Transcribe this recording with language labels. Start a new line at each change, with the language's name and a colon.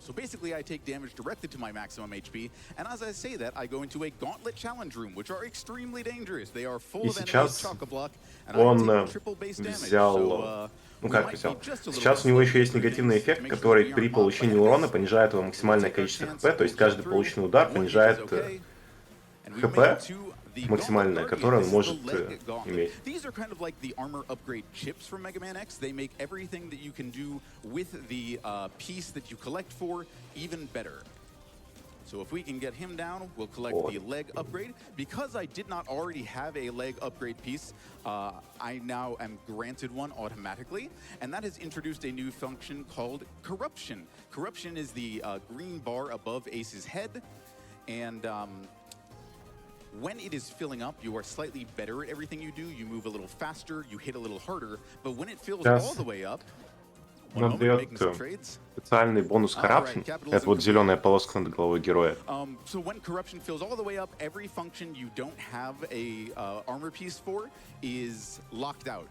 English: So basically, I take damage directly to my maximum HP, and as I say that, I go into a gauntlet challenge room, which are extremely dangerous. They are full of enemies, chock-a-block, and I take triple base damage. So,
Russian: ну как взял? Сейчас у него еще есть негативный эффект, который при получении урона понижает его максимальное количество хп, то есть каждый полученный удар понижает хп максимальное, которое он может иметь.
English: These are kind of like the armor upgrade chips from Mega Man X. They make everything that you can do with the piece that you collect for even better. So if we can get him down, we'll collect the leg upgrade. Because I did not already have a leg upgrade piece, I now am granted one automatically, and that has introduced a new function called Corruption. Corruption is the green bar above Ace's head, and when it is filling up, you are slightly better at everything you do. You move a little faster, you hit a little harder, but when it fills all the way up,
Russian: Нам дает специальный бонус Corruption. Это вот зеленая полоска над головой героя.
English: So when corruption fills all the way up, every function you don't have a armor piece for is locked out.